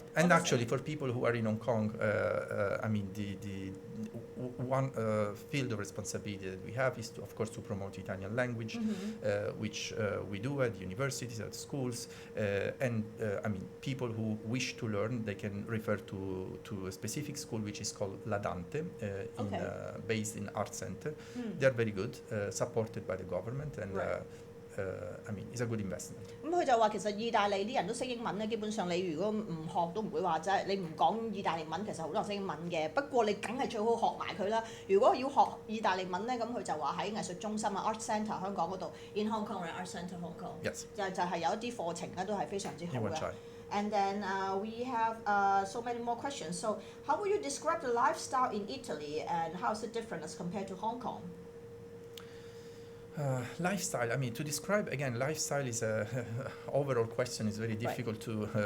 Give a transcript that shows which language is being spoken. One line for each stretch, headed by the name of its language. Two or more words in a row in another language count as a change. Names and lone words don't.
English: And actually, for people who are in Hong Kong, I mean, the one field of responsibility that we have is to, of course, to promote Italian language, which we do at universities, at schools, and I mean, people who wish to learn, they can refer to a specific school which is called La Dante, based in Art Center. They are very good, supported by the government, and I mean, it's a good investment.
Cantonese: 咁佢就話其實意大利啲人都識英文咧，基本上你如果唔學都唔會話即係你唔講意大利文，其實好多人識英文嘅。不過你梗係最好學埋佢啦。如果要學意大利文咧，咁佢就話喺藝術中心啊 Art Centre 香港嗰度 in Hong Kong Art Centre Hong Kong，
English: Yes.
Cantonese: 就係有一啲課程咧都係非常之好嘅。
English: try. And then we have so many more questions. So how would you describe the lifestyle in Italy and how is it different as compared to Hong Kong? Lifestyle. I mean, to describe again, lifestyle is a overall question. is very difficult to